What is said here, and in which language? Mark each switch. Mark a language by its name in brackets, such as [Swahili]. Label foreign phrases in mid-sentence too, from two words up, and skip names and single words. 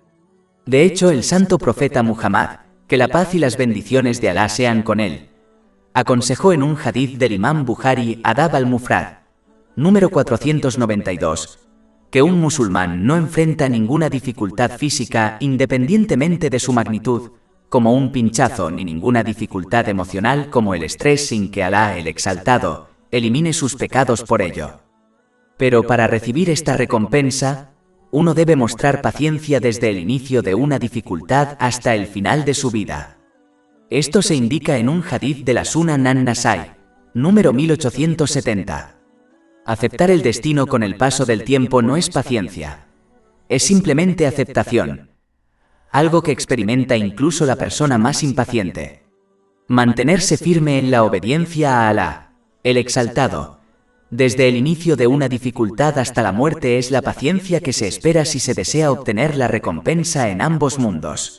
[Spanish] De hecho, el santo profeta Muhammad, que la paz y las bendiciones de Alá sean con él, aconsejó en un hadith del Imam Bukhari Adab al-Mufrad, número 492, que un musulmán no enfrenta ninguna dificultad física independientemente de su magnitud, como un pinchazo, ni ninguna dificultad emocional como el estrés, sin que Alá, el Exaltado, elimine sus pecados por ello. Pero para recibir esta recompensa, uno debe mostrar paciencia desde el inicio de una dificultad hasta el final de su vida. Esto se indica en un hadith de la Sunan an-Nasai, número 1870. Aceptar el destino con el paso del tiempo no es paciencia, es simplemente aceptación, algo que experimenta incluso la persona más impaciente. Mantenerse firme en la obediencia a Alá, el Exaltado, desde el inicio de una dificultad hasta la muerte, es la paciencia que se espera si se desea obtener la recompensa en ambos mundos.